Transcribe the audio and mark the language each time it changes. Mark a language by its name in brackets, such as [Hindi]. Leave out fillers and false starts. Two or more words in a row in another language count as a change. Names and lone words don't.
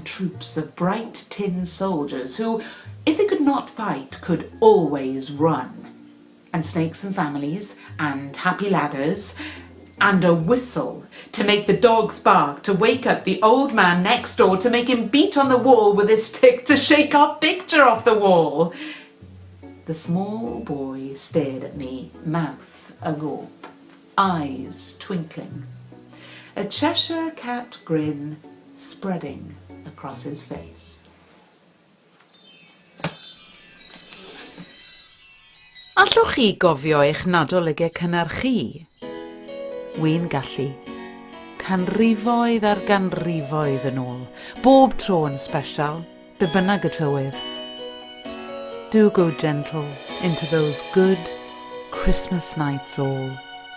[English] troops of bright tin soldiers who, if they could not fight, could always run, and snakes and families and happy ladders, and a whistle to make the dogs bark, to wake up the old man next door, to make him beat on the wall with his stick to shake our picture off the wall. The small boy stared at me, mouth agape, eyes twinkling, a Cheshire cat grin spreading across his face. [Welsh] Allwch chi gofio eich nadoligau cynnar chi? Wi'n gallu. Canrifoedd ar ganrifoedd yn ôl, bob tro yn special, be bynnag y tywydd. [English] Do go gentle into those good Christmas nights all.